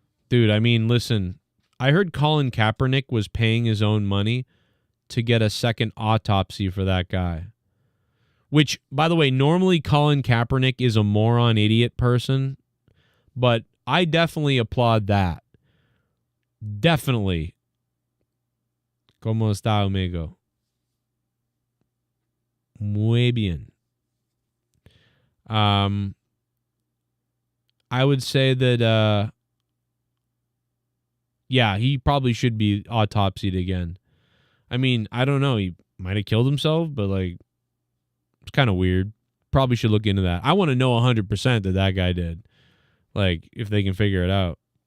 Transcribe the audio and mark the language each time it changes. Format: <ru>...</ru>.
<en>Dude, I mean, listen. I heard Colin Kaepernick was paying his own money to get a second autopsy for that guy. Which, by the way, normally Colin Kaepernick is a moron idiot person, but I definitely applaud that. Definitely.</en> <es>¿Cómo está, amigo? Muy bien.</es> <en>I would say that, yeah, he probably should be autopsied again. I mean, I don't know. He might have killed himself, but, like, it's kind of weird. Probably should look into that. I want to know 100% that that guy did. Like, if they can figure it out.</en>